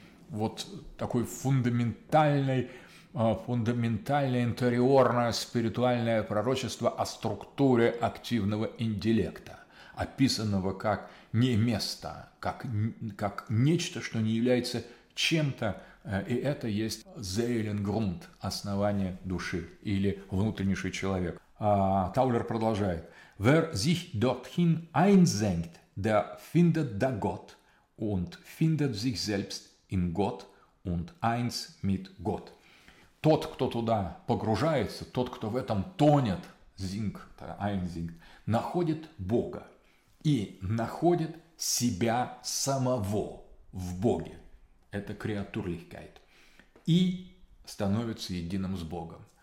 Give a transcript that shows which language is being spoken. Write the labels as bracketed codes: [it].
[ru] Вот такое фундаментальное интериорное спиритуальное пророчество о структуре активного интеллекта, описанного как не место, как нечто, что не является чем-то, и это есть Seelen Grund, основание души или внутреннейший человек. Таулер продолжает. [de] Wer sich dorthin einsenkt, der findet da Gott und findet sich selbst in Gott und eins mit Gott. [ru] Тот, кто туда погружается, тот, кто в этом тонет, зинг, einzig, находит Бога и находит себя самого в Боге. Это креатурлихкайт. И становится единым с Богом.